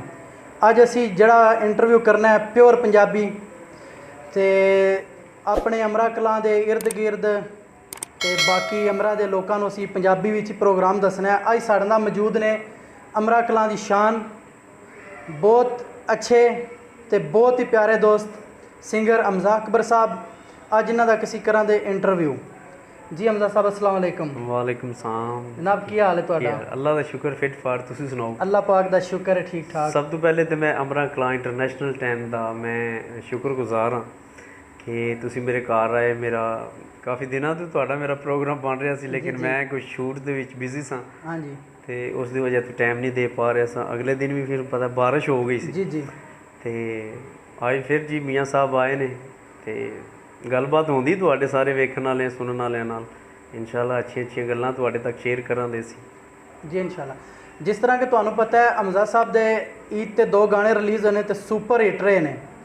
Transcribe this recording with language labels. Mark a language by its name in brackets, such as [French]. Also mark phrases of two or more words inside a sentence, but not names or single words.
[Punjabi] اج اسی جڑا انٹرویو کرنا اے پیور پنجابی تے اپنے امرا کلاں دے ارد گرد تے باقی امرا دے لوکاں نوں اسی پنجابی وچ پروگرام دسنا اے. اج ساڈے نال موجود نے امرا کلاں دی شان، بہت اچھے تے بہت ہی پیارے دوست سنگر حمزہ اکبر صاحب. اج اینہاں دا کسی طرح دے انٹرویو. جی حمزہ صاحب [Arabic] السلام علیکم. وعلیکم السلام [Punjabi] جناب کی حال اے تہاڈا? اللہ کا شکر فٹ فاٹ، تسیں سناؤ? اللہ پاک دا شکر اے ٹھیک ٹھاک. سب تو پہلے تو میں امرا کلاں انٹرنیشنل ٹائم کا میں شکرگزار ہاں کہ تسیں میرے گھر آئے. میرا کافی دناں تو تہاڈا میرا پروگرام بن رہا سی، لیکن میں کجھ شوٹ دے وچ بزی سا. ہاں جی. تو اس دی وجہ تو ٹائم نہیں دے پا رہا سا۔ اگلے دن بھی فیر پتہ بارش ہو گئی سی. جی جی. تے اج فیر جی میاں صاحب آئے نے تے گل بات ہوندی تہاڈے سارے ویکھن والے سننے والے نال. ان شاء اللہ اچھی اچھی گلاں تہاڈے تک شیئر کراں گے سی. جی ان شاء اللہ. جس طرح کہ تہانوں پتہ اے حمزہ صاحب دے عید تے 2 گانے ریلیز ہونے تے سپر ہٹ رہے نے.